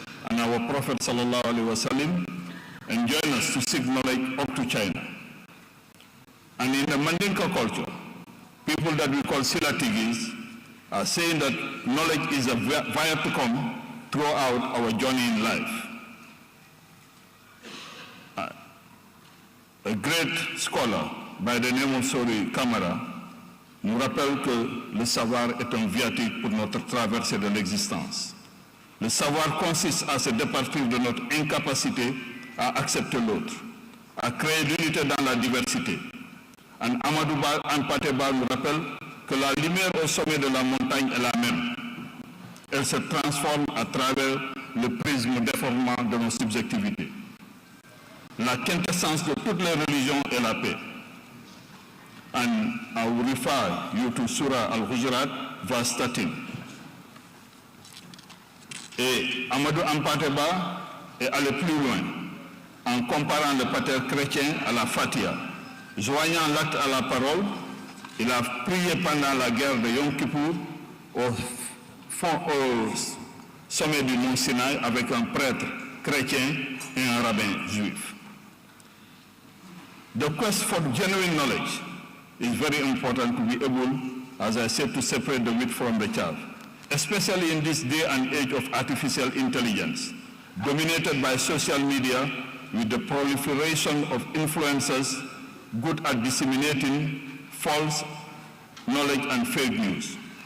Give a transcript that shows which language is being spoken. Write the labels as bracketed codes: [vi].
[en] And our Prophet ﷺ enjoined us to seek knowledge up to China. And in the Mandinka culture, people that we call Silatigis are saying that knowledge is a via to come throughout our journey in life. A great scholar by the name of [fr] Sori Kamara nous rappelle que le savoir est un viatique pour notre traversée de l'existence. Le savoir consiste à se départir de notre incapacité à accepter l'autre, à créer l'unité dans la diversité. And Amadou Ampateba nous rappelle que la lumière au sommet de la montagne est la même. Elle se transforme à travers le prisme déformant de nos subjectivités. La quintessence de toutes les religions est la paix. [en] And I will refer you to Surah Al-Hujurat, verse 13. [fr] Et Amadou Ampateba est allé plus loin en comparant le pater chrétien à la Fatiha. Joignant l'acte à la parole, il a prié pendant la guerre de Yom Kippour au sommet du mont Sinaï avec un prêtre chrétien et un rabbin juif. [en] The quest for genuine knowledge is very important to be able, as I said, to separate the wheat from the chaff, especially in this day and age of artificial intelligence, dominated by social media with the proliferation of influencers good at disseminating false knowledge and fake news.